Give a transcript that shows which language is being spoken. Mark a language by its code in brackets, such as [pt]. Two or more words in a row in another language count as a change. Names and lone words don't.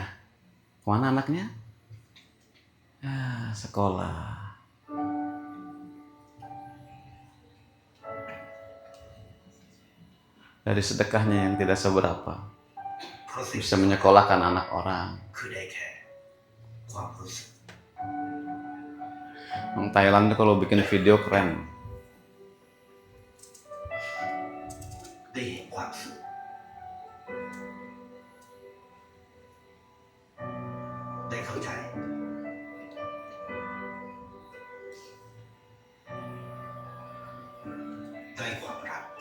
[id] Mana anaknya? Sekolah. Dari sedekahnya yang tidak seberapa [th] เพราะสิ่ง [id] bisa menyekolahkan anak orang. [th] คือได้แค่ความรู้สึก [id] Orang Thailand tuh kalau bikin video keren. [th] ได้เห็นความสุข ได้เข้าใจ ได้ความรัก